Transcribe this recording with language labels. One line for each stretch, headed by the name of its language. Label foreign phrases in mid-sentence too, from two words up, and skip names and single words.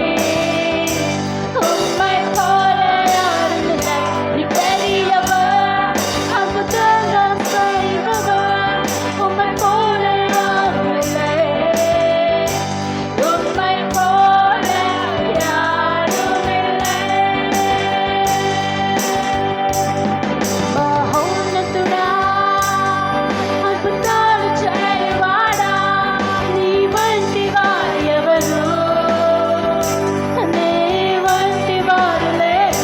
Tamil: உம்மை போல யாரும் இல்லை. நீ பெரியவர், அற்புதங்கள் செய்பவர், உம்மை போல யாரும் இல்லை. உம்மை போல யாரும் இல்லை.
Telugu: మహోన్నతుడా, అద్భుతాలు చేయవాడా, నీ వంటి వారు ఎవరు? నీ వంటి వారు లేరు.